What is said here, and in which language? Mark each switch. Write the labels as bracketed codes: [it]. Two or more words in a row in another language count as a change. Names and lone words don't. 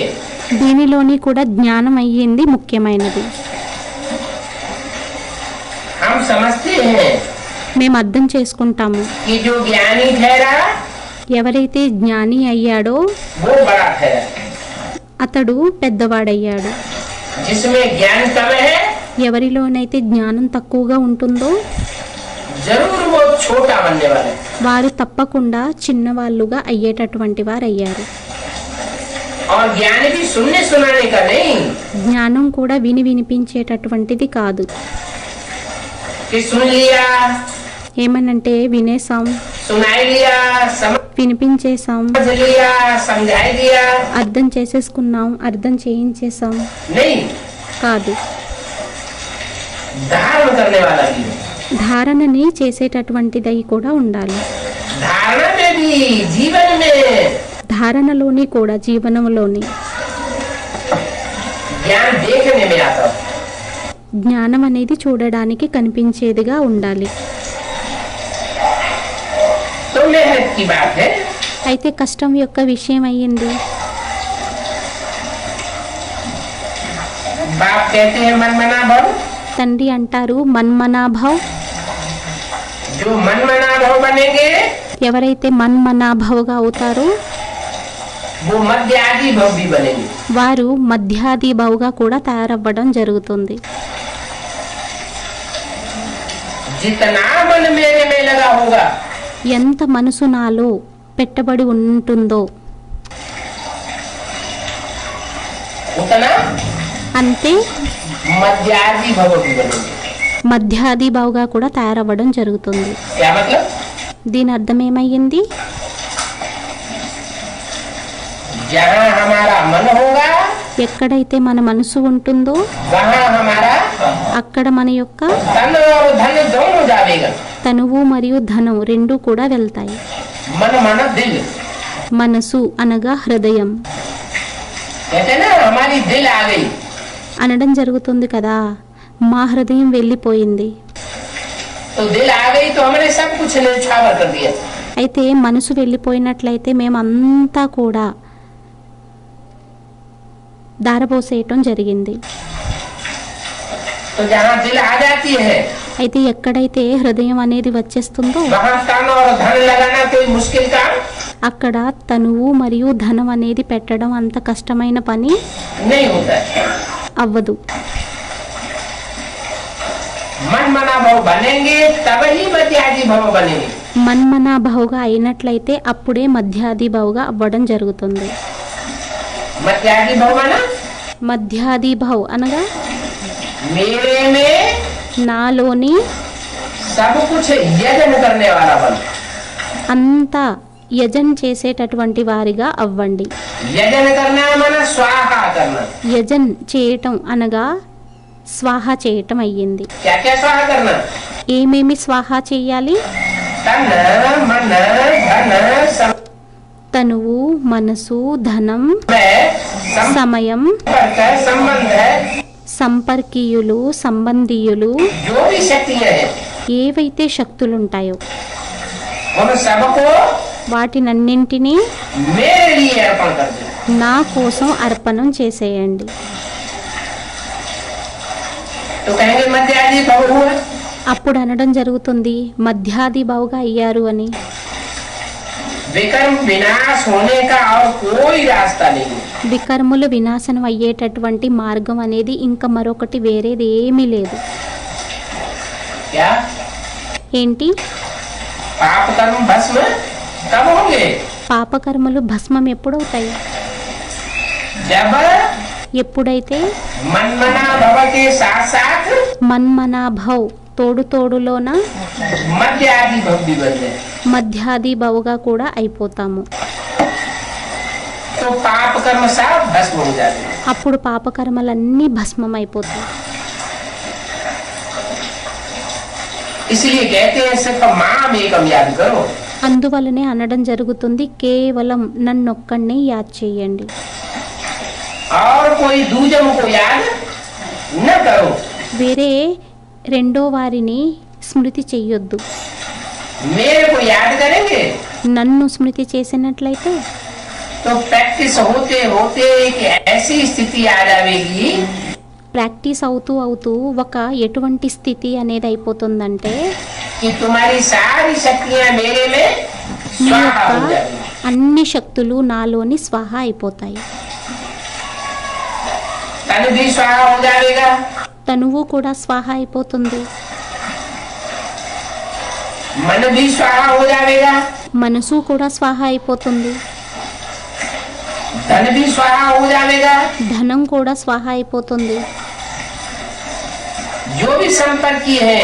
[te] దీనిలోని కూడా జ్ఞానం అయ్యింది ముఖ్యమైనది. [hi] हम समझते हैं [te] మేము అర్థం చేసుకుంటాము [hi] कि जो ज्ञानी ठहरा [te] ఎవరైతే జ్ఞాని అయ్యాడో [hi] वो बड़ा ठहरा, [te] అతడు పెద్దవాడయ్యాడు. [hi] जिसमें ज्ञान कम है [te] ఎవరిలోనైతే జ్ఞానం తక్కువగా ఉంటుందో [hi] जरूर वो छोटा बनने वाला है। [te] వారు తప్పకుండా చిన్నవాళ్ళుగా అయ్యేటటువంటి వారు అయ్యారు. [hi] और ज्ञान भी सुनने सुनाने का नहीं [te] జ్ఞానం కూడా విని వినిపించేటటువంటిది కాదు. [hi] कि सुन लिया, [te] ఏమనంటే వినేసాం, [hi] सुनाई लिया, समझ [te] వినిపించేసాం, [hi] लिया, समझाई दिया, [te] అర్థం చేసేసుకున్నాం, అర్థం చేయించేసాం [hi] नहीं, [te] కాదు. [hi] धारण करने वाला भी है। [te] ధారణని చేసేటటువంటిదై కూడా ఉండాలి. [hi] धारणा में भी जीवन में [te] ధారణలోని కూడా జీవనంలోని [hi] ज्ञान देखने में आता है। [te] జ్ఞానం అనేది చూడడానికి కనిపించేదిగా ఉండాలి. [hi] तो मेहनत की बात है। [te] అయితే కష్టం యొక్క విషయం అయ్యింది. [hi] बाप कहते हैं मनमना भव, [te] తండ్రి అంటారు మన్మనాభవ్. [hi] जो मनमना भव बनेंगे [te] ఎవరైతే మన్మనాభవ్గా అవుతారో [hi] वो मध्य आदि भव भी बनेंगे। [te] వారు మధ్యాది భవ్గా కూడా తయారవ్వడం జరుగుతుంది. [hi] जितना मन मेरे में लगा होगा [te] ఎంత మనసు నాలో పెట్టబడి ఉంటుందో [hi] उतना [te] అంతే [hi] मध्यादि भव भी बनेंगे। [te] మధ్యాది భవ్గా కూడా తయారవ్వడం జరుగుతుంది. [hi] क्या मतलब? [te] దీని అర్థం ఏమయ్యింది? [hi] जहाँ हमारा मन होगा [te] ఎక్కడైతే మన మనసు ఉంటుందో [hi] वहाँ हमारा [te] అక్కడ మన యొక్క [hi] तन और धन दोनों जाएगा। [te] తనువు మరియు ధనం రెండూ కూడా వెళ్తాయి. [hi] मन मन दिल [te] మనసు అనగా హృదయం [hi] कहते हैं ना, हमारी दिल आ गई [te] అనడం జరుగుతుంది కదా. మా హృదయం వెళ్ళిపోయింది. [hi] तो दिल आ गई तो हमने सब कुछ न्यौछावर कर दिया। [te] అయితే మనసు వెళ్ళిపోయినట్లయితే మేమంతా కూడా దారపోసేయటం జరిగింది. [hi] तो जहाँ दिल आ जाती है [te] అయితే ఎక్కడైతే హృదయం అనేది వచ్చేస్తుందో [hi] वहाँ तन और धन लगाना कोई मुश्किल काम [te] అక్కడ తనువు మరియు ధనం అనేది పెట్టడం అంత కష్టమైన పని [hi] नहीं होता है। [te] అవ్వదు. [hi] मन मना भव बनेंगे तब ही मध्यादि भव बनेंगे। [te] మన్మనాభవ్గా అయినట్లయితే అప్పుడే మధ్యాది భవ్గా అవ్వడం జరుగుతుంది. [hi] मध्यादि भव बना [te] మధ్యాది భవ్ అనగా [hi] मेरे में [te] నాలోని [hi] सब कुछ यजन करने वाला बन। [te] అంతా యజన్ చేసేటటువంటి వారిగా అవ్వండి. [hi] यजन करना माना स्वाहा करना। [te] యజన్ చేయటం అనగా స్వాహ చేయటం అయ్యింది. [hi] क्या क्या स्वाहा करना? [te] ఏమేమి స్వాహ చేయాలి? [hi] तन मन धन [te] తనువు, మనసు, ధనం, [hi] समय [te] సమయం, [hi] संपर्क संबंध [te] సంపర్కీయులు, సంబంధీయులు, [hi] जो भी शक्तियाँ हैं [te] ఏవైతే శక్తులుంటాయో [hi] उन सबको [te] వాటినన్నింటినీ [hi] मेरे लिए अर्पण कर दो। [te] నా కోసం అర్పణం చేసేయండి. [hi] तो कहेंगे मध्यादि भव हुआ। [te] అప్పుడు అనడం జరుగుతుంది మధ్యాది భవ్గా అయ్యారు అని. [hi] विकर्म विनाश होने का और कोई रास्ता नहीं है। [te] వికర్ములు వినాశనం అయ్యేటటువంటి మార్గం అనేది ఇంకా మరొకటి వేరేది ఏమీ లేదు. [hi] क्या [te] ఏంటి? [hi] पाप कर्म भस्म कब होंगे? [te] పాపకర్మలు భస్మం ఎప్పుడవుతాయి? [hi] जब [te] ఎప్పుడైతే [hi] मनमना भव के साथ साथ [te] మన్మనాభవ్ తోడు తోడులోన [hi] मध्य आदि भव भी बन जाए [te] మధ్యాది భవ్గా కూడా అయిపోతాము. [hi] तो पाप कर्म सब भस्म हो जाते हैं। [te] అప్పుడు పాపకర్మలన్నీ భస్మం అయిపోతాయి. [hi] इसलिए कहते हैं सिर्फ [sa] माम एकम [hi] याद करो। [te] అందువలనే అనడం జరుగుతుంది కేవలం నన్నొక్కడినే యాద్ చేయండి. [hi] और कोई दूजम को याद न करो। [te] వేరే రెండో వారిని స్మృతి చెయ్యొద్దు. [hi] मेरे को याद करेंगे [te] నన్ను స్మృతి చేసినట్లయితే [hi] तो प्रैक्टिस होते होते एक ऐसी स्थिति आ जाएगी [te] ప్రాక్టీస్ అవుతూ అవుతూ ఒక ఎటువంటి స్థితి అనేది అయిపోతుందంటే [hi] कि तुम्हारी सारी शक्तियां मेरे में [te] మీ [hi] स्वाहा [te] యొక్క [hi] हो जाएगी। [te] అన్ని శక్తులు నాలోని స్వాహ అయిపోతాయి. [hi] तन भी स्वाहा हो जाएगा, [te] తనువు కూడా స్వాహ అయిపోతుంది. [hi] मन भी स्वाहा हो जाएगा, [te] మనసు కూడా స్వాహ అయిపోతుంది. [hi] धन भी स्वाहा हो जाएगा। [te] ధనం కూడా స్వాహ అయిపోతుంది. [hi] जो भी संपर्की हैं